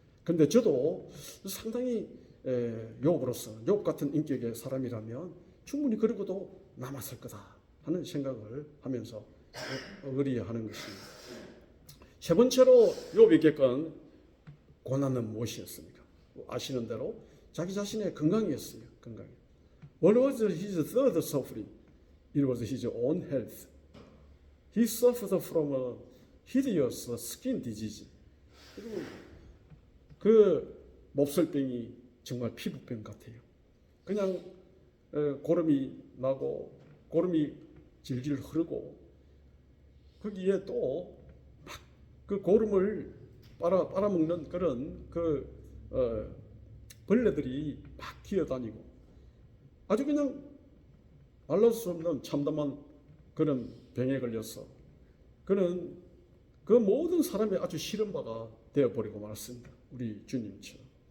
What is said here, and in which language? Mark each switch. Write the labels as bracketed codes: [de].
[ko] 그런데 저도 상당히 욥으로서 욥 같은 인격의 사람이라면 충분히 그러고도 남았을 거다 하는 생각을 하면서 의리하는 것입니다. 세 번째로 욥이 겪은 고난은 무엇이었습니까? 아시는 대로 자기 자신의 건강이었어요. 건강. [en] What was his third suffering? It was his own health. He suffered from a hideous skin disease. [ko] 그리고 그 몹살병이 정말 피부병 같아요. 그냥 고름이 나고 고름이 질질 흐르고 거기에 또 막 그 고름을 빨아먹는 그런 벌레들이 막 기어다니고 아주 그냥 말할 수 없는 참담한 그런 병에 걸려서 그는 그 모든 사람의 아주 싫은 바가 되어버리고 말았습니다. 우리 주님처럼.